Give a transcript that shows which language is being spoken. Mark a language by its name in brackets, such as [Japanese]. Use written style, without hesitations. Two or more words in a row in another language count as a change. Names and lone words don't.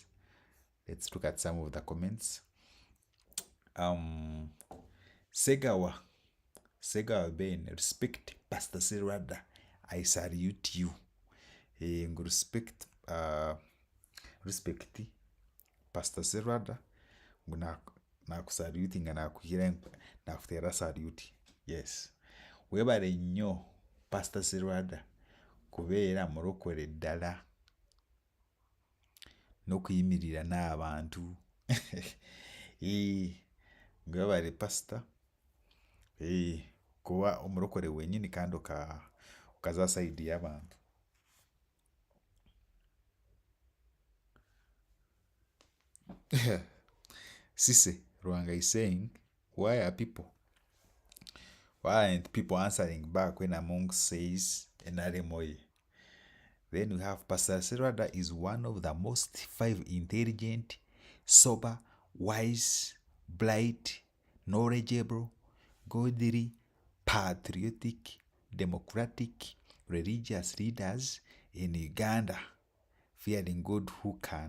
[English] Let's look at some of the comments. Segawa Ben, respect Pastor SERWADDA. I salute you. Respect Pastor SERWADDA. [Ganda] Nakusaluti nga nakuhira nakutera saluti. [English] Yes. [Ganda] Webale nnyo Pastor SERWADDA kubeera mulokole ddala n'okuyimirira n'abantu. Webale Pastor. Kuba omulokole wennyini kandi okaza saidi y'abantu. [English] Sise Rwanga is saying, why aren't people answering back when Among says Enaremoye? Then we have Pastor SERWADDA is one of the most 5 intelligent, sober, wise, bright, knowledgeable, godly, patriotic, democratic, religious leaders in Uganda, fearing God who